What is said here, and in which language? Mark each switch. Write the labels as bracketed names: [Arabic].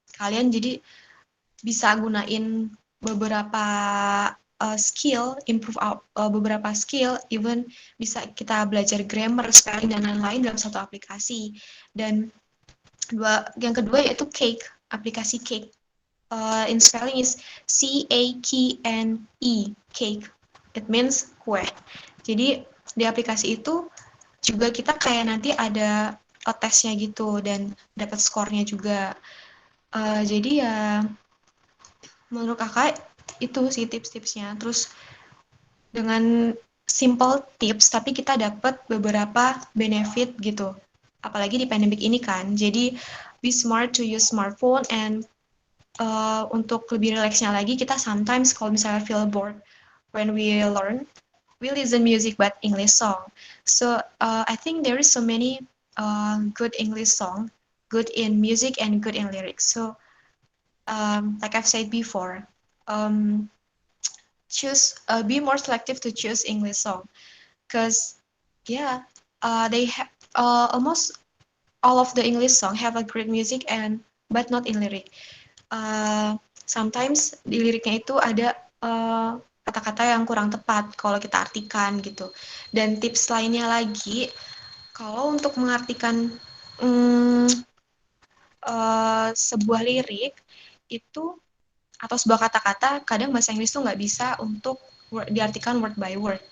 [Indonesian] Kalian jadi bisa gunain beberapa skill, improve beberapa skill, even bisa kita belajar grammar, spelling, dan lain-lain dalam satu aplikasi. Dan yang kedua yaitu Cake, aplikasi Cake. [English] In spelling is C-A-K-N-E, Cake. It means kue. [Indonesian] Jadi di aplikasi itu juga kita kayak nanti ada tesnya gitu dan dapat skornya juga. Jadi ya menurut kakak itu sih tips-tipsnya. Terus dengan simple tips tapi kita dapat beberapa benefit gitu. Apalagi di pandemic ini kan. [English] Jadi be smart to use smartphone and [Indonesian] untuk lebih rileksnya lagi kita [English] sometimes [Indonesian] kalau misalnya [English] feel bored when we learn we listen music but English song. So I think there is so many good English song, good in music and good in lyrics. So like I've said before, um, choose be more selective to choose English song, because yeah, they have almost all of the English song have a great music and but not in lyric. [Indonesian] Uh, [English] Sometimes [Indonesian] di liriknya itu ada kata-kata yang kurang tepat kalau kita artikan gitu. Dan tips lainnya lagi, kalau untuk mengartikan mm, sebuah lirik itu atau sebuah kata-kata, kadang bahasa Inggris tuh nggak bisa untuk diartikan [English] word by word.